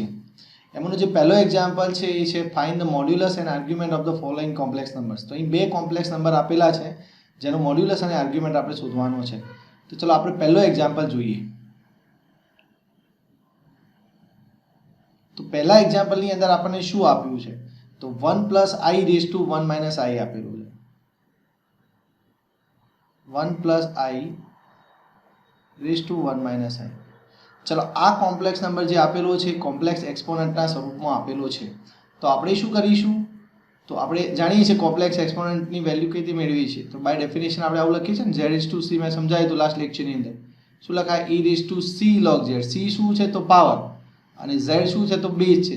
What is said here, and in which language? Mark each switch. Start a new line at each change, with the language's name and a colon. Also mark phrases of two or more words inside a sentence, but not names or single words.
Gujarati: એમાંનો જે પહેલો એક્ઝામ્પલ છે એ છે
English: find the modulus and argument of the following complex numbers.
Gujarati: તો અહીં બે
English: complex number
Gujarati: આપેલા છે જેનો મોડ્યુલસ અને આર્ગ્યુમેન્ટ આપણે શોધવાનો છે. તો ચલો આપણે પહેલો એક્ઝામ્પલ જોઈએ. તો પહેલા એક્ઝામ્પલની અંદર આપણને શું આપ્યું છે? તો 1 + i
English: raised to
Gujarati: 1 - i આપેલું છે.
English: 1 + i raised to 1 - i.
Gujarati: ચલો આ
English: complex number
Gujarati: જે આપેલો છે કોમ્પ્લેક્સ એક્સપોનન્ટના સ્વરૂપમાં આપેલો છે. તો આપણે શું કરીશું? તો આપણે જાણીએ છીએ કોમ્પ્લેક્સ એક્સપોનન્ટની વેલ્યુ કઈ રીતે મેળવીએ છીએ. તો
English: by definition
Gujarati: આપણે આવું લખીએ છીએ ને z⁻c. મેં સમજાવ્યું તો લાસ્ટ લેક્ચરની અંદર શું લખાય? e⁻c log z. c શું છે? તો પાવર. અને z શું છે? તો બેઝ છે.